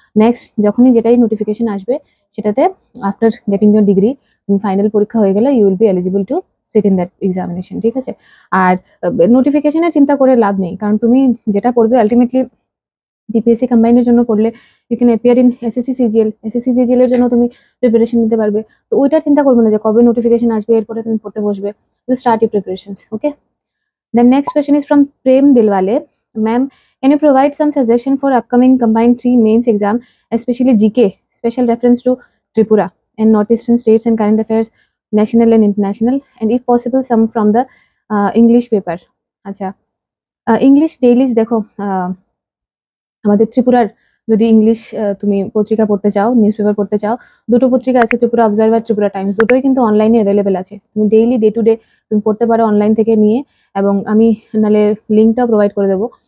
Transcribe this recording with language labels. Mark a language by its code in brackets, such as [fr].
[bn] Next যখনই যেটাই notification আসবে সেটাতে [en] after getting your degree, [bn] final পরীক্ষা হয়ে গেলে [en] you will be eligible to sit in that examination, [bn] ঠিক আছে? আর নোটিফিকেশনের চিন্তা করে লাভ নেই, কারণ তুমি যেটা পড়বে আলটিমেটলি ডিপিএসসি কম্বাইনের জন্য পড়লে [en] You can appear in SSC CGL. [bn] SSC CGL এর জন্য তুমি প্রিপারেশন নিতে পারবে। তো ওইটা চিন্তা করবে না যে কবে নোটিফিকেশন আসবে, এরপরে তুমি পড়তে বসবে। [en] You start your preparations, okay? The next question is from Prem Dilwale. Ma'am, can you provide some suggestion for upcoming combined 3 mains exam, especially GK, special reference to Tripura and northeastern states and current affairs, national and international, and if possible, some from the English paper. [bn] আচ্ছা, English dailies দেখো, আমাদের ত্রিপুরার যদি English তুমি পত্রিকা পড়তে চাও, news paper পড়তে চাও, দুটো পত্রিকা আছে, ত্রিপুরা অবজারভার, ত্রিপুরা টাইমস, দুটোই কিন্তু অনলাইনে অ্যাভেলেবেল আছে। তুমি ডেইলি ডে টু ডে তুমি পড়তে পারো অনলাইন থেকে নিয়ে, এবং আমি নাহলে লিঙ্কটাও প্রোভাইড করে দেবো।